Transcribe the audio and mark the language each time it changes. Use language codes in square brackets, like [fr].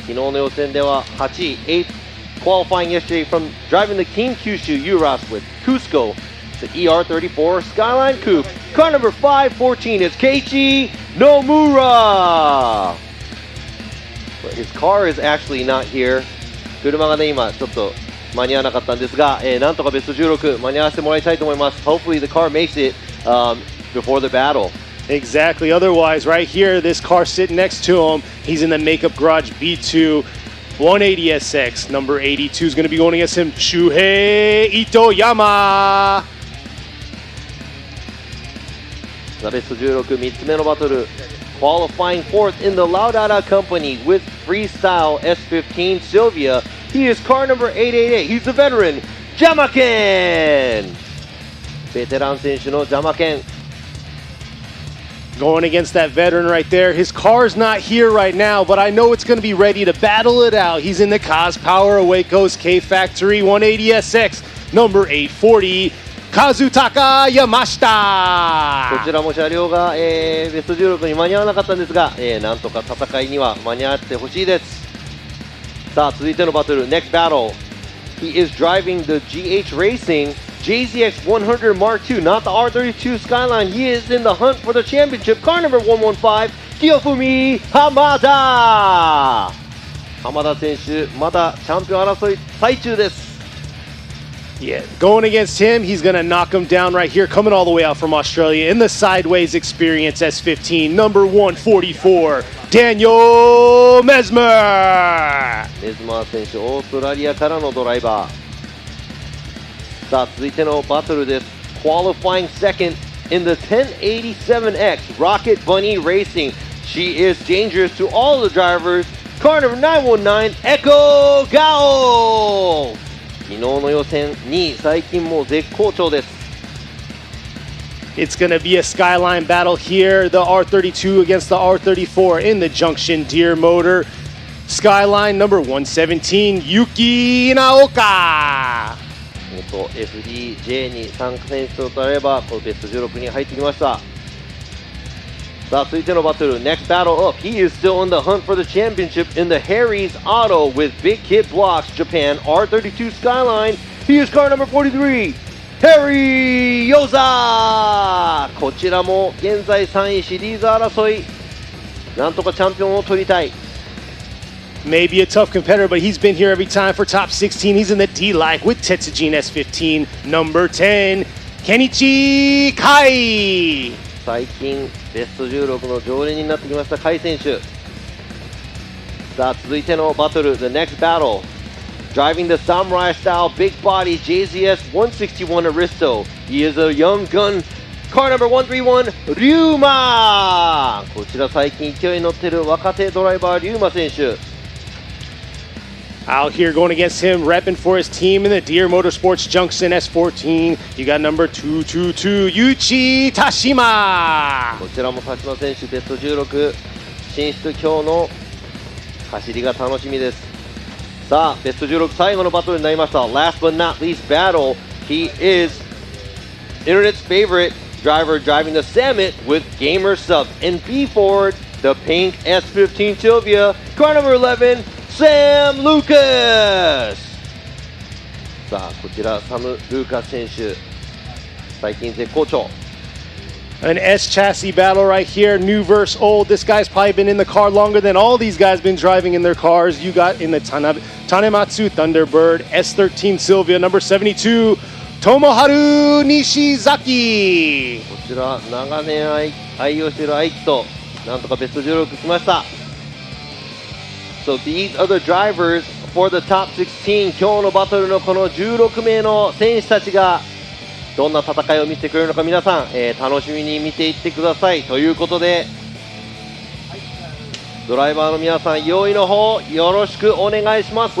[ja] 昨日の予選では8位、 [en] 8th qualifying yesterday from driving the Team Kyushu Uras with Cusco, the ER34 Skyline Coupe. Car number 514 is Keiichi Nomura. But his car is actually not here. [ja] 車がね、今ちょっと間に合わなかったんですが、なんとかベスト16間に合わせてもらいたいと思います。 [en] Hopefully the car makes it before the battle. Exactly. Otherwise, right here, this car sitting next to him, he's in the makeup garage B2. 180SX, number 82 is going to be going against him, Shuhei Itoyama. [ja] ベスト16、3つ目のバトル。 [en] Qualifying fourth in the Laudata Company with Freestyle S15 Sylvia. He is car number 888. He's the veteran, Jamaken. [ja] ベテラン選手のジャマケン。 [en] Going against that veteran right there. His car's not here right now, but I know it's going to be ready to battle it out. He's in the Kaz Power Awake's K Factory 180SX, number 840, Kazutaka Yamashita. [ja] こちらも車両が、ベスト16に間に合わなかったんですが、なんとか戦いには間に合ってほしいです。さあ、続いてのバトル、 [en] Next battle. He is driving the GH Racing JZX100 Mark II, not the R32 Skyline. He is in the hunt for the championship. Car number 115, Kiyofumi Hamada. [ja] 浜田選手、まだチャンピオン争い最中です。 [en] Yeah, going against him, he's going to knock him down right here, coming all the way out from Australia in the Sideways Experience S15, number 144, Daniel Mesmer. [ja] メズマー選手、オーストラリアからのドライバー。さあ、続いてのバトルです。 [en] Qualifying second in the 1087X Rocket Bunny Racing. She is dangerous to all the drivers. Car number 919, Echo Gao. [ja] 昨日の予選2位、最近もう絶好調です。 [en] It's going to be a skyline battle here. The R32 against the R34 in the Junction Deere motor. Skyline number 117, Yuki Naoka. [ja] FDJ に参加選手となればこのベスト16に入ってきました。さあ続いてのバトル [en] Next battle up, he is still on the hunt for the championship in the Harry's Auto with Big Kid Blocks Japan R32 Skyline. He is car number 43, Harry Yoza. [ja] こちらも現在3位シリーズ争い、なんとかチャンピオンを取りたい。 [en] Maybe a tough competitor, but he's been here every time for top 16. He's in the D-Like with Tetsujin S15, number 10, Kenichi Kai. [ja] 最近ベスト16の常連になってきましたカイ選手。さあ続いてのバトル [en] The next battle, driving the samurai style big body JZS 161 Aristo. He is a young gun, car number 131 Ryuma. [ja] こちら最近勢いに乗ってる若手ドライバーリューマ選手。 [en] Out here going against him, repping for his team in the Deere Motorsports Junction S14. You got number 222, Yuichi Tashima. [ja] こちらも田島選手ベスト16進出、今日の走りが楽しみです。さあベスト16最後のバトルになりました。 [en] Last but not least battle, he is Internet's favorite driver driving the Summit with Gamer Sub and B Ford, the pink S15 Sylvia, car number 11, Sam Lucas. [ja] さあこちらサム・ルーカス選手最近絶好調。 [en] An S chassis battle right here, new versus old. This guy's probably been in the car longer than all these guys been driving in their cars. You got in the Tanematsu Thunderbird S13 Sylvia, number 72, Tomoharu Nishizaki. [ja] こちら長年愛用している愛機となんとかベスト16来ました。 [en] So these are the drivers for the top 16. [ja] 今日のバトルのこの16名の選手たちがどんな戦いを見せてくれるのか皆さん、楽しみに見ていってください。ということでドライバーの皆さん用意の方よろしくお願いします。